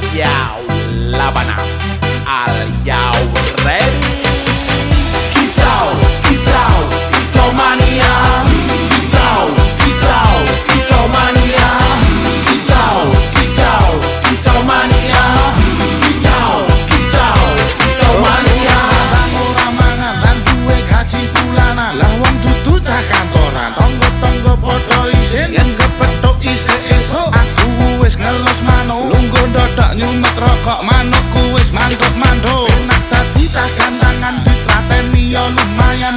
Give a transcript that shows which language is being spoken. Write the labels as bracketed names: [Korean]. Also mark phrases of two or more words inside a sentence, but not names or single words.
[English] Yo, Labana, are you ready? Kitao, Kitao mania. Kitao mania. Kitao mania. Kitao mania. [Javanese] Ora mangan lan duwe gaji bulanan. Lah wong dudu cah kantoran. Tonggo-tonggo padha isin yen kepethuk isih esuk. Aku wis ngelus manuk. Lungguh ndodok nyumet rokok manukku wis manduk-manduk. Enak dadi cah gantangan ditrateni ya lumayan.